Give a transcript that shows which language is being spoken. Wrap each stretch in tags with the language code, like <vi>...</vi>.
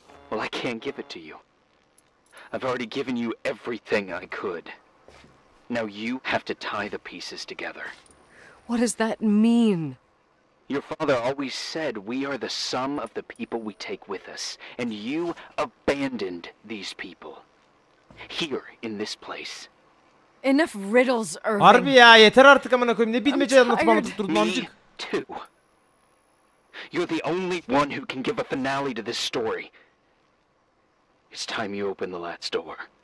<en>Well, I can't give it to you. I've already given you everything I could. Now you have to tie the pieces together. What does that mean? Your father always said we are the sum of the people we take with us, and you abandoned these people. Here, in this place. Enough riddles, Irving.</en> <tr>Harbi ya yeter artık amına koyayım. Ne bilmece anlatıp anlatıp amcık.</tr> <en>Too. You're the only one who can give a finale to this story. It's time you open the last door.</en>